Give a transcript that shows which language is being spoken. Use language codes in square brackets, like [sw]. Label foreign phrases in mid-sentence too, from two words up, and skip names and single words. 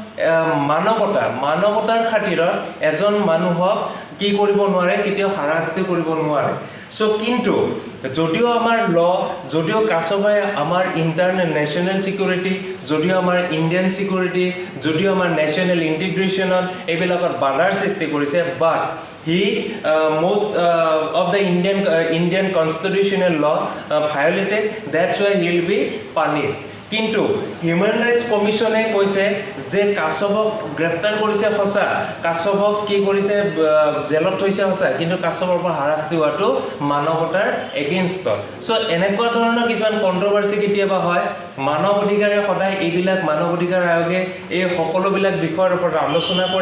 [as] মানৱতাৰ খাতিৰত এজন মানুহক কি কৰিব নোৱাৰে কেতিয়াও হাৰাস্তি কৰিব নোৱাৰে সো কিন্তু যদিও আমাৰ ল যদিও কাশ্যপে আমাৰ [en] internal national security [as] যদিও আমাৰ [en] Indian security [as] যদিও আমাৰ [en] national integrationত [as] এইবিলাকত বাধাৰ সৃষ্টি কৰিছে বাট [en] he most of the Indian constitutional law violated that's why he will be punished [as] কিন্তু [en] human rights [as] কমিশনে কৈছে যে কাশ্যপক গ্ৰেপ্তাৰ কৰিছে সঁচা, কাশ্যপক কি কৰিছে জেলত থৈছে সঁচা, কিন্তু কাশ্যপৰ পৰা হাৰাশাস্তি হোৱাটো মানৱতাৰ এগেইনষ্টত। চ' এনেকুৱা ধৰণৰ কিছুমান কণ্ট্ৰভাৰ্চি কেতিয়াবা হয়। মানৱ অধিকাৰে সদায় এইবিলাক মানৱ অধিকাৰ আয়োগে এই সকলোবিলাক বিষয়ৰ ওপৰত আলোচনা কৰে।